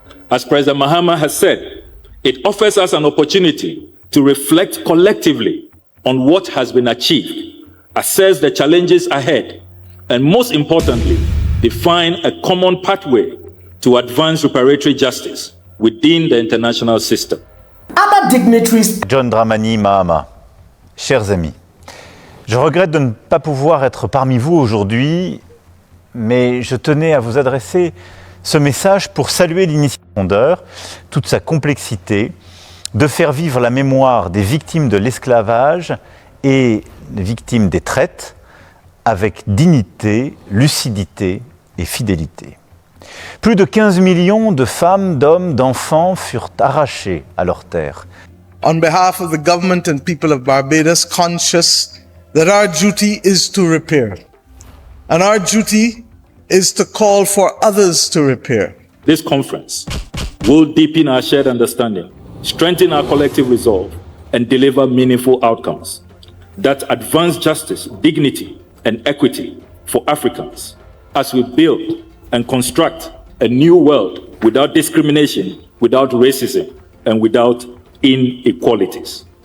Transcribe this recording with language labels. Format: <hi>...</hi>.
<en>As President Mahama has said, it offers us an opportunity to reflect collectively on what has been achieved, assess the challenges ahead, and most importantly, define a common pathway to advance reparatory justice within the international system. Other dignitaries.</en> <fr>John Dramani Mahama, chers amis, je regrette de ne pas pouvoir être parmi vous aujourd'hui, mais je tenais à vous adresser ce message pour saluer l'initiative fondeur, toute sa complexité, de faire vivre la mémoire des victimes de l'esclavage et des victimes des traites avec dignité, lucidité et fidélité. Plus de 15 millions de femmes, d'hommes, d'enfants furent arrachés à leurs terres.</fr> <en>On behalf of the government and people of Barbados, conscious that our duty is to repair, and our duty is to call for others to repair. This conference will deepen our shared understanding, strengthen our collective resolve, and deliver meaningful outcomes that advance justice, dignity, and equity for Africans as we build and construct a new world without discrimination, without racism, and without inequalities.</en>